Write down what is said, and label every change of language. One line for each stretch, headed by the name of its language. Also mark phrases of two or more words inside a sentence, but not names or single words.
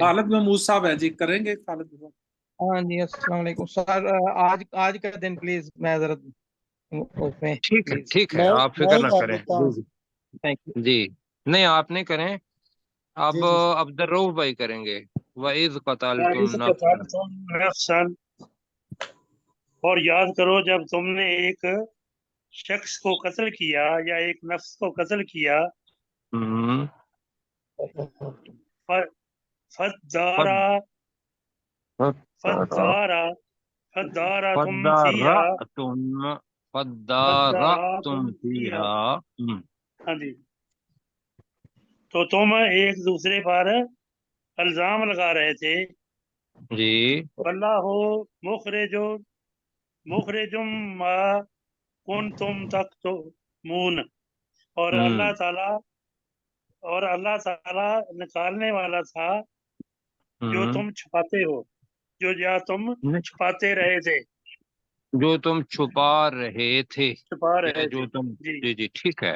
Hindi: खालिद महमूद साहब है जी, करेंगे खालिद महमूद? हाँ जी, अस्सलाम वालेकुम सर। आज आज का दिन प्लीज मैं जरा उसमें ठीक है, प्लीज। ठीक है, आप मैं फिक्र ही ना कर करें। देता जी हूँ। जी। थैंक यू। जी। नहीं, आप नहीं करें। अब जी जी। अब्दुल रऊफ भाई करेंगे।
Arabic: وإذ قتلتم वइज़ नफ्सन। قتلتم نفسا,
Hindi: और याद करो जब तुमने एक शख्स को कत्ल किया या एक नफ्स को कत्ल किया। हम्म। फ-
Arabic: فادارا فادارا فادارا تم فيها फद्दारअतुम फद्दारा फद्दारअतुम تم فيها. फीहा।
Hindi: हाँ जी। तो तुम एक दूसरे पर इल्जाम लगा रहे थे। जी।
Arabic: والله مخرج مخرج ما كنتم تكتمون,
Hindi: और हम्म। अल्लाह ताला निकालने वाला था जो हम्म। तुम छुपाते हो, या तुम नहीं, छुपाते रहे थे, जो तुम छुपा रहे थे, छुपा या रहे थे। जो तुम। जी जी जी ठीक है।